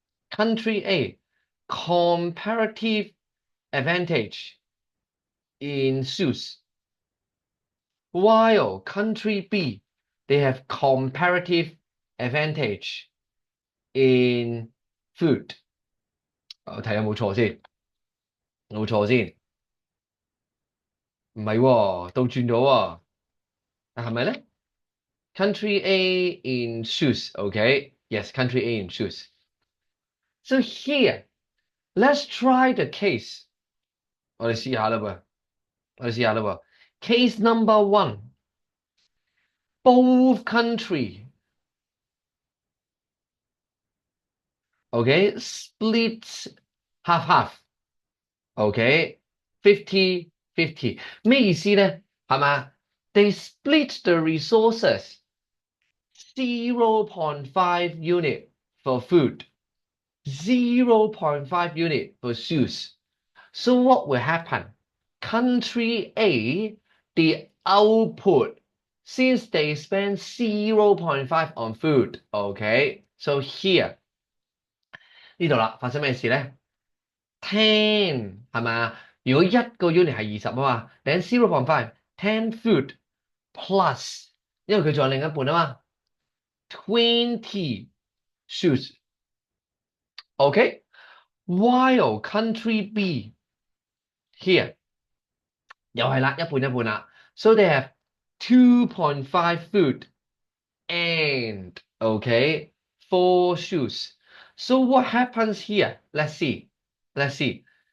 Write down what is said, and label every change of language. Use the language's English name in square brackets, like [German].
[English] Country A comparative advantage in shoes, while country B, they have comparative advantage in food。 [Cantonese] 我睇有冇錯先，冇錯先，唔係喎，倒轉咗喎，係咪咧？ [English] Country A in shoes, okay? Yes, country A in shoes. So here, let's try the case。 [Cantonese] 我哋試下啦噃，我哋試下啦噃。 [English] Case number one, both country, okay, split half half。 [Cantonese] OK, 50-50，咩意思咧？係嘛？ [English] They split the resources 0.5 unit for food, 0.5 unit for shoes. So what will happen? Country A, the output, since they spend 0.5 on food, OK? So here [Cantonese] 呢度啦，發生咩事咧？ 10係咪？如果一個 unit 係20啊嘛， [English] then 0.5 10 food plus， [Cantonese] 因為佢仲有另一半啊嘛，20 shoes。 [English] OK，while country B here [Cantonese] 又係啦，一半一半啦， [English] so they have 2.5 food and OK 4 shoes. So what happens here? Let's see. Let's see.